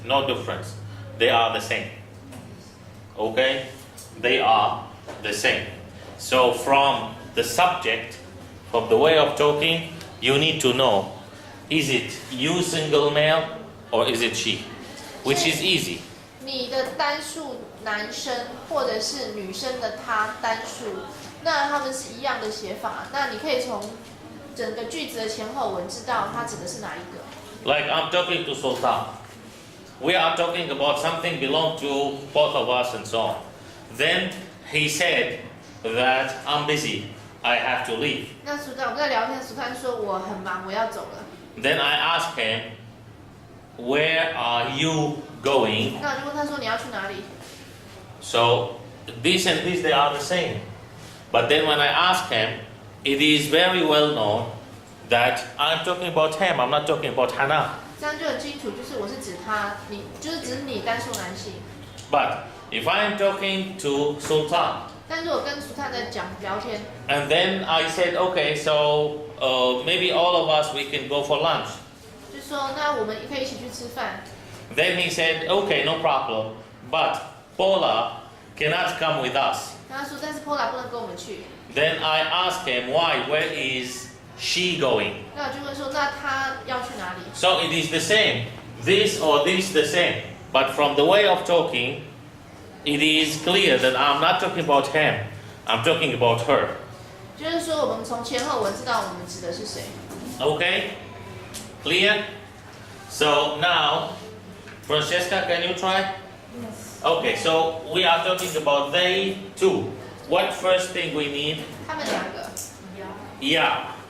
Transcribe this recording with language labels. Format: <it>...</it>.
<en>No difference. They are the same. Okay? They are the same. So from the subject, from the way of talking, you need to know, is it you single male or is it she? Which is easy.</en> <zh>你的单数男生或者是女生的他单数，那他们是一样的写法。那你可以从整个句子的前后文知道它指的是哪一个。</zh> <en>Like I'm talking to Sultan. We are talking about something belong to both of us and so on. Then he said that I'm busy. I have to leave.</en> <zh>那苏丹，我们在聊天，苏丹说我很忙，我要走了。</zh> <en>Then I asked him, where are you going?</en> <zh>那我就问他说你要去哪里？</zh> <en>So this and this, they are the same. But then when I asked him, it is very well known that I'm talking about him, I'm not talking about Hannah.</en> <zh>这样就很清楚，就是我是指他，你就是指你单数男性。</zh> <en>But if I'm talking to Sultan,</en> <zh>但是我跟苏探在讲聊天，</zh> <en>and then I said, okay, so maybe all of us, we can go for lunch.</en> <zh>就说那我们可以一起去吃饭。</zh> <en>Then he said, okay, no problem, but Paula cannot come with us.</en> <zh>他说但是 Pola 不能跟我们去。</zh> <en>Then I asked him, why? Where is she going?</en> <zh>那我就问说那他要去哪里？</zh> <en>So it is the same. This or this the same. But from the way of talking, it is clear that I'm not talking about him. I'm talking about her.</en> <zh>就是说我们从前后文知道我们指的是谁。</zh> <en>Okay? Clear? So now, Francesca, can you try? Yes. Okay, so we are talking about they two. What first thing we need?</en> <zh>他们两个。</zh> <en>Yeah.</en>